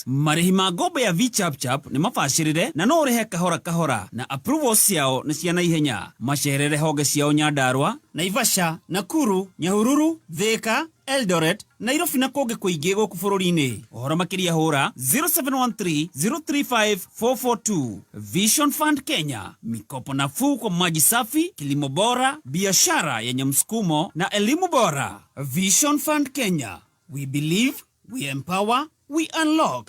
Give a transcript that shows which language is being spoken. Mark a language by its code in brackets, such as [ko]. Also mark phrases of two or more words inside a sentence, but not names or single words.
[ki] Marĩhi ma ngombo ya V-Chap nĩ mabacĩrĩre na no ũrĩhe kahora kahora na approvals ciao nĩ cia naihenya. Macerere honge ciao Nyandarua, Naivasha, Nakuru, Nyahururu, Thika, Eldoret, Nairobi na kũngĩ kũingĩ gũkũ bũrũri-inĩ. Ũhoro makĩria hũra 0713-035-442. Vision Fund Kenya, [sw] mikopo nafuu kwa maji safi, kilimo bora, biashara yenye msukumo na elimu bora. Vision Fund Kenya, [en] we believe, we empower, we unlock.